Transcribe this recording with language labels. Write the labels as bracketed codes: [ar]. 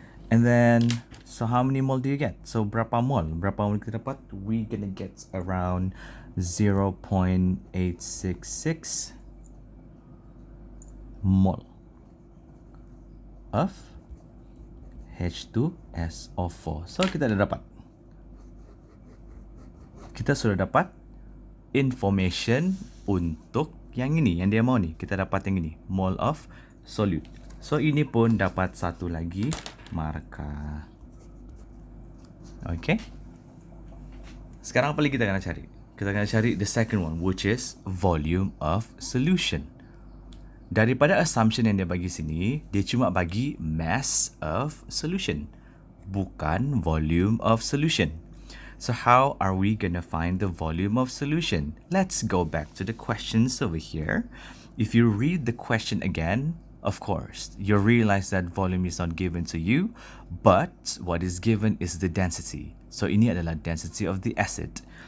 [en] And then, so how many mole do you get? So [ms] berapa mole? Berapa mole kita dapat? [en] We're gonna get around 0.866 mole of H2SO4. [ms] So kita dah dapat. Kita sudah dapat information untuk yang ini, yang dia mau ni. Kita dapat yang ini, mole of solute. So ini pun dapat satu lagi markah. Okay. Sekarang apa lagi kita kena cari? Kita kena cari [en] the second one, which is volume of solution. [ms] Daripada assumption yang dia bagi sini, dia cuma bagi mass of solution, bukan volume of solution. [en] So how are we gonna find the volume of solution? Let's go back to the questions over here. If you read the question again, of course, you realize that volume is not given to you, but what is given is the density. So [ms] ini adalah [en] density of the acid.